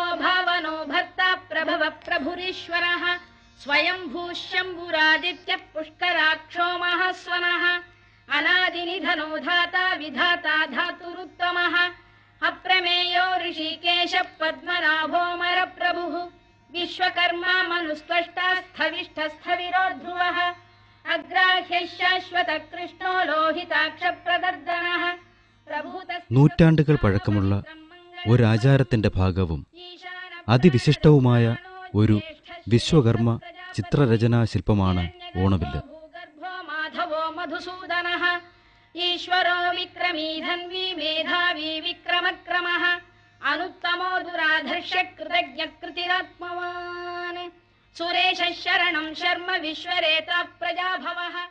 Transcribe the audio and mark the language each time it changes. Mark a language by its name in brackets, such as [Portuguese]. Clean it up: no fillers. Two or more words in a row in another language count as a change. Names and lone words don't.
[Sanskrit] भावनो भर्ता प्रभवः प्रभुरीश्वरः स्वयंभूः शम्भुरादित्यः पुष्कराक्षो महास्वनः अनादिनिधनो धाता विधाता धातुरुत्तमः अप्रमेयो ऋषिकेशः पद्मनाभो मरप्रभुः विश्वकर्मा मनुस्त्वष्टा स्थविष्ठस्थविरो ध्रुवः अग्राह्यः शाश्वतः कृष्णो लोहिताक्षप्रदर्दनः [Malayalam] നൂറ്റാണ്ടുകൾ പഴക്കമുള്ള ഒരാചാരത്തിന്റെ ഭാഗവും അതിവിശിഷ്ടവുമായ ഒരു വിശ്വകർമ്മ ചിത്രരചനാ ശില്പമാണ് ഓണവില്ല്. [Sanskrit] ഈശ്വരോ വിക്രമീ ധന്വി മേധാവി വിക്രമക്രമഃ അനുത്തമോ ദുരാധർഷ കൃതജ്ഞകൃതിരാത്മവാൻ സുരേശ ശരണം ശർമ്മ വിശ്വരേത പ്രജാഭവഃ.